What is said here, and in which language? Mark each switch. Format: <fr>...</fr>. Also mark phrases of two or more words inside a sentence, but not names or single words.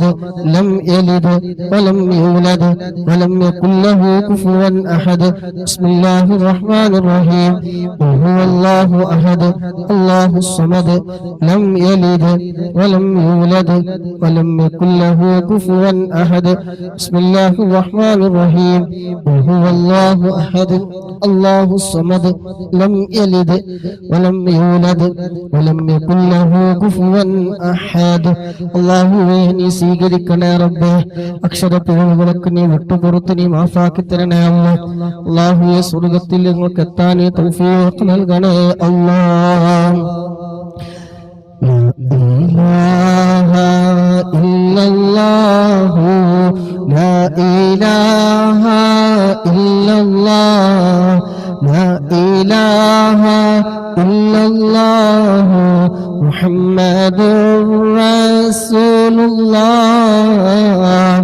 <ar>لم يلد ولم يولد ولم يكن له كفوا أحد بسم الله الرحمن الرحيم قل هو الله أحد الله الصمد لم يلد ولم يولد ولم يكن له كفوا أحد بسم الله الرحمن الرحيم قل هو الله أحد الله الصمد لم يلد ولم يولد ولم يكن له كفوا അഹാദ്.</ar> <ml>അല്ലാഹുവേ നീ സ്വീകരിക്കണേ റബ്ബേ, അക്ഷരപ്പിഴവുകളൊക്കെ നീ വിട്ടുപുറത്ത് നീ മാഫാക്കി തരണേ അല്ലാഹ്. അല്ലാഹുവേ സ്വർഗ്ഗത്തിൽ ഞങ്ങൾക്ക് എത്താൻ നീ തൗഫീഖ് നൽകണേ അല്ലാഹ്.</ml> <ar>لا إله إلا الله لا إله إلا الله لا إله إلا الله محمد رسول الله.</ar>